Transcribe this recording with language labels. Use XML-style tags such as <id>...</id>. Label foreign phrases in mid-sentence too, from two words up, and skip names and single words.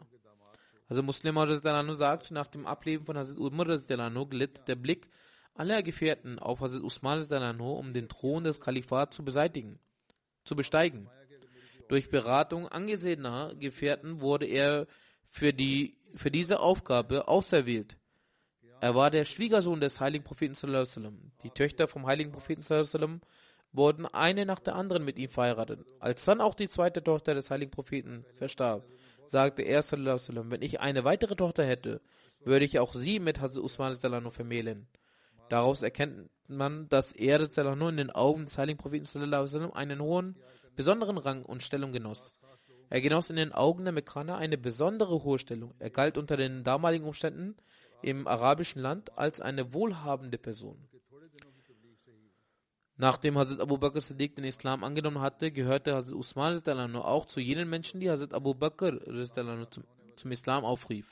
<de>Also Muslim sagt, nach dem Ableben von Hazrat Umar glitt der Blick aller Gefährten auf Hazrat Usman, um den Thron des Kalifats zu besteigen. Durch Beratung angesehener Gefährten wurde er für diese Aufgabe auserwählt. Er war der Schwiegersohn des heiligen Propheten</de> <ar>صلى الله عليه وسلم.</ar> <de>Die Töchter vom heiligen Propheten</de> <ar>صلى الله عليه وسلم</ar> <de>wurden eine nach der anderen mit ihm verheiratet. Als dann auch die zweite Tochter des heiligen Propheten verstarb, sagte er,</de> <ar>صلى الله عليه وسلم,</ar> <de>wenn ich eine weitere Tochter hätte, würde ich auch sie mit Hazrat Usman</de> <ar>صلى الله عليه</ar> <de>vermählen. Daraus erkennt man, dass er</de> <ar>صلى الله عليه</ar> <de>in den Augen des heiligen Propheten</de> <ar>صلى الله عليه وسلم</ar> <de>einen hohen, besonderen Rang und Stellung genoss. Er genoss in den Augen der Mekkaner eine besondere hohe Stellung. Er galt unter den damaligen Umständen im arabischen Land als eine wohlhabende Person. Nachdem Hazrat Abu Bakr Siddiq den Islam angenommen hatte, gehörte Hazrat Usman sallallahu auch zu jenen Menschen, die Hazrat Abu Bakr zum Islam aufrief.</de>